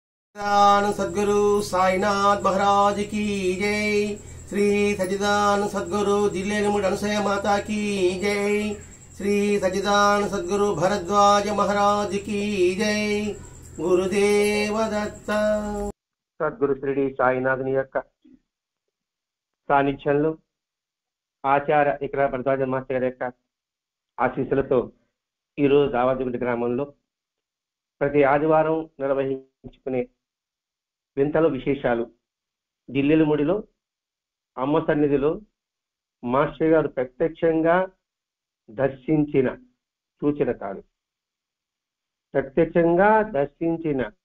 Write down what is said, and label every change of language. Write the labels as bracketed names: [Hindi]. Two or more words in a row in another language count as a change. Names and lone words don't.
[Hindi] सद्गुरु साईनाथ महाराज की जय। श्री सच्चिदानंद सद्गुरु जिल्लेमुड अनुसया माता की जय। श्री सच्चिदानंद सद्गुरु भरद्वाज महाराज की जय। गुरुदेव दत्त। [Telugu] సద్గురు శ్రీ సాయినాథుని యొక్క సాన్నిధ్యంలో ఆచార్య ఇక్కడ భరద్వాజ మాస్టర్ గారి యొక్క ఆశీస్సులతో ఈరోజు దావాదిగుంట గ్రామంలో ప్రతి ఆదివారం నిర్వహించుకునే వింతలు విశేషాలు జిల్లెలముడిలో అమ్మ సన్నిధిలో మాస్టర్ గారు ప్రత్యక్షంగా దర్శించిన సూచన కాదు, ప్రత్యక్షంగా దర్శించిన